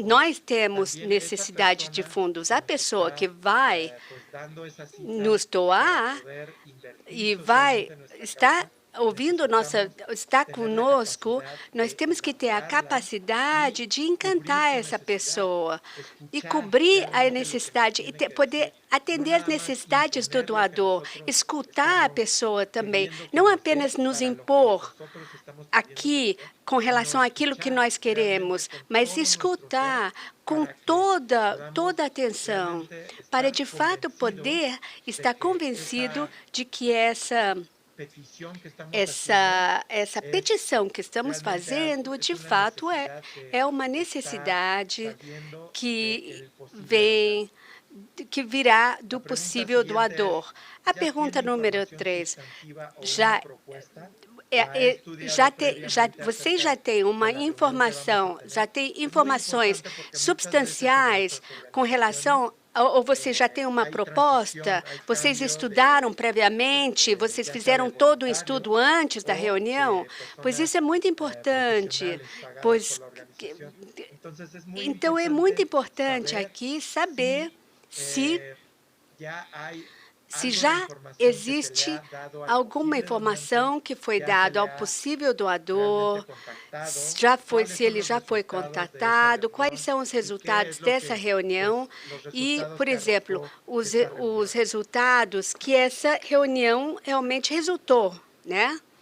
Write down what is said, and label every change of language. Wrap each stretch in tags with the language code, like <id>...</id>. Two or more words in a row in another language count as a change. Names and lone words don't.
<pt>nós</pt> <es>fondos.</es> <pt>temos</pt> <es>También esa</es> <pt>necessidade de</pt> <es>persona</es> <pt>fundos,</pt> <es>que</es> <pt>a</pt> <es>nos</es> <pt>pessoa que</pt> <es>está</es> <pt>vai</pt> <es>pues dando esa cita</es> <pt>nos</pt> <es>para</es> <pt>doar</pt> <es>poder invertir</es> <pt>e vai</pt> <es>socialmente en nuestra</es> <pt>estar</pt> <es>causa,</es> <pt>ouvindo</pt> <es>necesitamos</es> <pt>está</pt> <es>tener la</es> <pt>conosco,</pt> <es>capacidad</es> <pt>nós</pt> <es>de</es> <pt>temos que ter a</pt> <es>enamorarla y</es> <pt>capacidade de</pt> <es>cubrir</es> <pt>encantar</pt> <es>su</es> <pt>essa</pt> <es>necesidad,</es> <pt>pessoa e</pt> <es>escuchar</es> <pt>cobrir a</pt> <es>realmente lo que nos</es> <pt>necessidade e</pt> <es>tiene que</es> <pt>poder</pt> <es>decir, no</es> <pt>atender as</pt> <es>nada más</es> <pt>necessidades do</pt> <es>imponer lo que</es> <pt>doador,</pt> <es>nosotros</es> <pt>escutar a</pt> <es>estamos</es> <pt>pessoa também,</pt> <es>queriendo</es> <pt>não</pt> <es>conocer</es> <pt>apenas nos</pt> <es>para lo que</es> <pt>impor</pt> <es>nosotros estamos pidiendo que</es> <pt>aqui</pt> <es>dé,</es> <pt>com</pt> <es>sino</es> <pt>relação àquilo que</pt> <es>escuchar</es> <pt>nós</pt> <es>realmente</es> <pt>queremos,</pt> <es>con</es> <pt>mas</pt> <es>todo nuestro ser</es> <pt>escutar com</pt> <es>para que</es> <pt>toda a</pt> <es>podamos</es> <pt>atenção,</pt> <es>realmente</es> <pt>para</pt> <es>estar</es> <pt>de fato</pt> <es>convencidos</es> <pt>poder</pt> <es>de</es> <pt>estar</pt> <es>que</es> <pt>convencido</pt> <es>esa</es> <pt>de que essa</pt> <es>petición que estamos haciendo</es> <pt>essa</pt> <es>es</es> <pt>petição que estamos</pt> <es>realmente algo,</es> <pt>fazendo,</pt> <es>es</es> <pt>de</pt> <es>una</es> <pt>fato,</pt> <es>necesidad</es> <pt>é</pt> <es>que</es> <pt>uma</pt> <es>está</es> <pt>necessidade</pt> <es>saliendo</es> <pt>que</pt> <es>del posible</es> <pt>vem,</pt> <es>donante.</es> <pt>que virá</pt> <es>La</es> <pt>do</pt> <es>pregunta</es> <pt>possível</pt> <es>siguiente</es> <pt>doador.</pt> <es>es,</es> <pt>A</pt> <es>¿ya</es> <pt>pergunta</pt> <es>tiene</es> <pt>número</pt> <es>información</es> <pt>3,</pt> <es>sustantiva o una</es> <pt>já</pt> <es>propuesta? ¿La ha estudiado previamente</es> <pt>você</pt> <es>acerca</es> <pt>já tem</pt> <es>de</es> <pt>uma</pt> <es>la reunión que vamos a</es> <pt>informação, já</pt> <es>tener?</es> <pt>tem</pt> <es>Es muy</es> <pt>informações</pt> <es>importante porque muchas veces en</es> <pt>substanciais</pt> <es>nuestras</es> <pt>com relação</pt> <es>organizaciones</es> <pt>ou você já tem uma</pt> <es>hay transición,</es> <pt>proposta?</pt> <es>hay</es> <pt>Vocês</pt> <es>cambio</es> <pt>estudaram previamente? Vocês</pt> <es>ya sea de</es> <pt>fizeram todo o estudo</pt> <es>voluntarios</es> <pt>antes da</pt> <es>o</es> <pt>reunião?</pt> <es>de</es> <pt>Pois isso é</pt> <es>personas</es> <pt>muito importante,</pt> <es>profesionales pagadas por</es> <pt>pois</pt> <es>la organización. Entonces es muy</es> <pt>então é muito</pt> <es>importante</es> <pt>importante</pt> <es>saber</es> <pt>aqui saber</pt> <es>si</es> <pt>se</pt> <es>ya hay</es> <pt>se já existe alguma informação que foi dada ao possível doador, se ele já foi contatado, quais são os resultados dessa reunião e, por exemplo, os resultados que essa reunião realmente resultou, né?</pt>